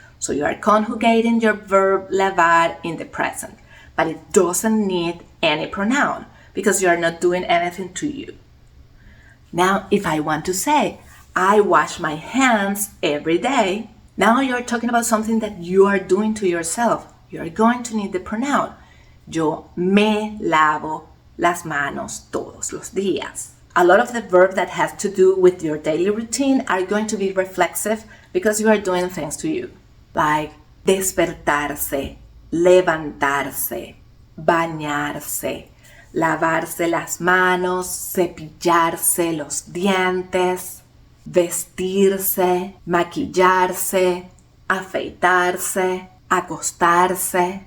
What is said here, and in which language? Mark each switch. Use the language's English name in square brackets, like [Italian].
[English] So you are conjugating your verb lavar in the present, but it doesn't need any pronoun because you are not doing anything to you. Now, if I want to say, I wash my hands every day, now you're talking about something that you are doing to yourself. You are going to need the pronoun. [Spanish] Yo me lavo las manos todos los días. [English] A lot of the verbs that have to do with your daily routine are going to be reflexive because you are doing things to you. [Spanish] Like despertarse, levantarse, bañarse, lavarse las manos, cepillarse los dientes, vestirse, maquillarse, afeitarse, acostarse.